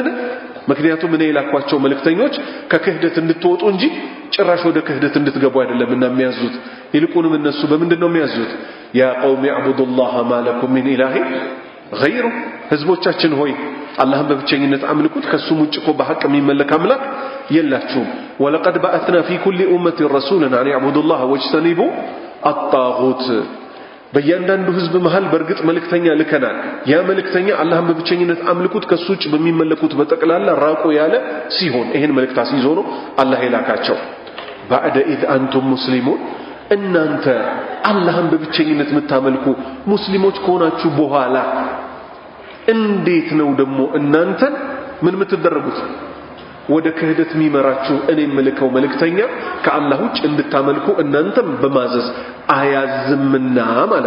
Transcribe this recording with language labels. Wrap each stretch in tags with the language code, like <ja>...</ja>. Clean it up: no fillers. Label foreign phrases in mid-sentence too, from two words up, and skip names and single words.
<am>ምክንያቱም እኔ የላኳቸው መልእክተኞች ከክህደት እንድትወጡ እንጂ ጭራሽ ወደ ክህደት እንድትገቡ አይደለምና የሚያዙት። ይልቁንም እነሱ በምንድን ነው የሚያዙት?</am> <ar>يا قوم اعبدوا الله ما لكم من إله غيره</ar> <am>ህዝቦቻችን ሆይ አላህን በብቸኝነት አምልኩት ከሱም ውጭ እኮ በሐቅ የሚመለክ አምላክ የላችሁም</am> <ar>ولقد بعثنا في كل أمة رسولا أن يعبدوا الله واجتنبوا الطاغوت</ar> <am>በእያንዳንዱ ህዝብ መሃል በርግጥ መልእክተኛ ልከናል ያ መልእክተኛ አላህን በብቸኝነት አምልኩት ከሱ ውጭ በሚመለኩት በጠቅላላ ራቁ ያለ ሲሆን ይሄን መልእክት አስይዞ ነው አላህ የላካቸው</am> <ar>بعد إذ أنتم مسلمون</ar> <am>እናንተ አላህን በብቸኝነት የምታመልኩ ሙስሊሞች ከሆናችሁ በኋላ እንዴት ነው ደግሞ እናንተ ምን የምትደረጉት ወደ ክህደት የሚመራችሁ እኔ መልእክው መልእክተኛ ከአላህ ውጭ እንድታመልኩ እናንተም በማዘዝ አያዝምና ማለት</am>